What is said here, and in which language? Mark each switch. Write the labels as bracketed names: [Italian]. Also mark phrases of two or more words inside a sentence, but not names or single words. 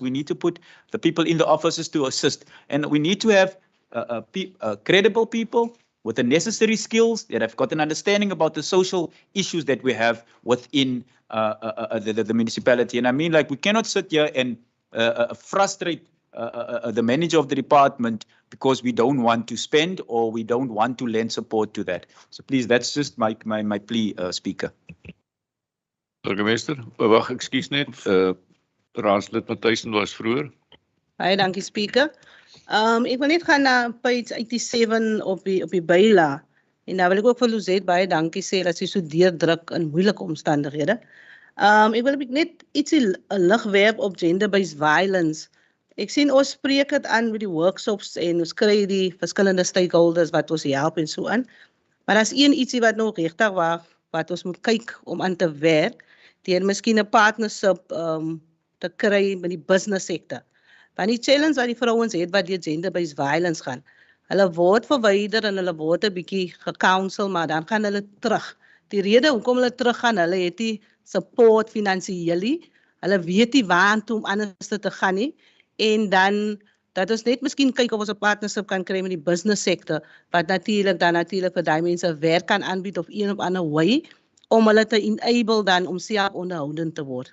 [English] We need to put the people in the offices to assist, and we need to have credible people with the necessary skills that have got an understanding about the social issues that we have within the municipality. And I mean, we cannot sit here and frustrate the manager of the department because we don't want to spend or we don't want to lend support to that. So please, that's just my plea, Speaker. [Afrikaans] Burgemeester, wag, ekskuus net, raadslid Matthijsen was vroeër. Baie dankie, Speaker. Ek wil net gaan na page 87 op die bylaag. En daar wil ek ook vir Luzet baie dankie sê dat sy so deurdruk in moeilike omstandighede. Ek wil net ietsie lig werp op [English] gender-based violence. [Afrikaans] Ek sien ons spreek dit aan met die workshops en ons kry die verskillende stakeholders wat ons help en so aan. Maar daar's ietsie wat nog regtig wat ons moet kyk om aan te werk, deur miskien 'n partnership te kry met die business sektor. Want die challenge wat die vrouens het wat deur [English] gender-based violence [Afrikaans] gaan, hulle word verwyder en hulle word 'n bietjie gecounsel, maar dan gaan hulle terug. Die rede hoekom hulle teruggaan, hulle het nie support finansiële, hulle weet nie waartoe om anders te gaan nie, en dan dat ons net miskien kyk of ons 'n partnership kan kry met die [English] business sector, [Afrikaans] wat natuurlik vir daai mense werk kan aanbied op een of ander way, om hulle te enable dan om self onderhoudend te word.